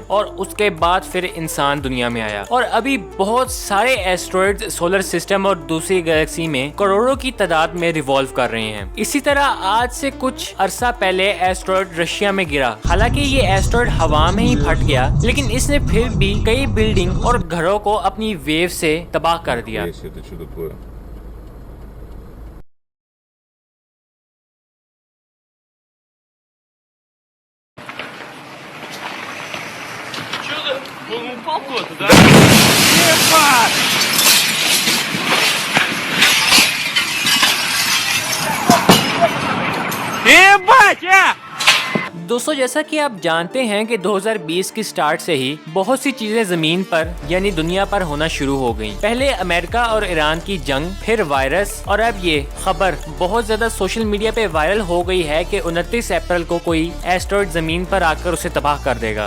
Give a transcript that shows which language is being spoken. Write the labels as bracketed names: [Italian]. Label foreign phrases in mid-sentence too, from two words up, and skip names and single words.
[Hindi] और उसके बाद फिर इंसान दुनिया में आया, और अभी बहुत सारे एस्ट्रॉइड्स [English] solar system [Hindi] और दूसरी गैलेक्सी में करोड़ों की तादाद में रिवॉल्व कर रहे हैं। इसी तरह आज से कुछ अरसा पहले एस्ट्रॉइड रशिया में गिरा। हालांकि ये एस्ट्रॉइड हवा में ही फट गया, लेकिन इसने फिर भी कई बिल्डिंग और घरों को अपनी वेव से तबाह कर दिया। [Russian] Он упал куда-то, да? Ебать! Ебать, [Hindi] दोस्तों, जैसा कि आप जानते हैं कि 2020 की स्टार्ट से ही बहुत सी चीजें जमीन पर यानी दुनिया पर होना शुरू हो गईं। पहले अमेरिका और ईरान की जंग, फिर वायरस, और अब ये खबर बहुत ज्यादा [English] social media [Hindi] पे वायरल हो गई है कि 29 अप्रैल को कोई एस्ट्रॉइड जमीन पर आकर उसे तबाह कर देगा।